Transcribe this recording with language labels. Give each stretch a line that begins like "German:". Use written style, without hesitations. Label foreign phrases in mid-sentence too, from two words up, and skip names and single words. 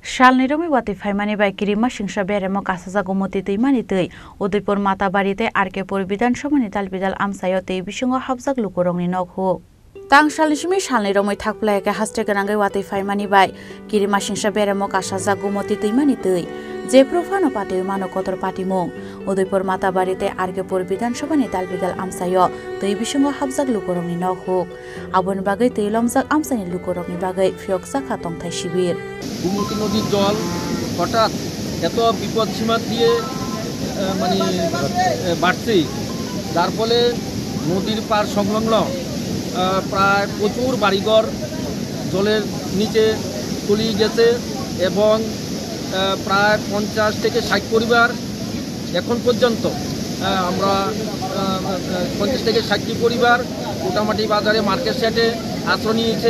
Kok Borok: Shalni romi wati faimani bai kirima singsha beremo kasaja gomoti tei tei Udaipur Matabarite Arkepur Bidanshabani Talbidal amsayo tei bisingo habjak lukurongni nokhu Tang shalishmi shalni romoi thakplaike haste ganangai wati faimani bai kirima singsha beremo kasaja gomoti tei je profano pateu mano kotor patimung Udaipur Matabarite Arkepur Bidanshabani Talbidal amsayo tei bisingo habjak lukurongni nokhu aboni bagai tei lomjak amsani lukurongni bagai fioksa khatong thai shibir
Bangla: গুমতি নদীর জল হঠাৎ এত বিপদ সীমা দিয়ে বাড়ছে যার ফলে নদীর পার সংলগ্ন প্রায় প্রচুর বাড়িঘর জলের নিচে তলিয়ে গেছে এবং প্রায় 50 থেকে 60 পরিবার এখন পর্যন্ত আমরা 50 থেকে 60 পরিবার মোটামুটি বাজারে মার্কেট সেটে আশ্রয় নিয়েছে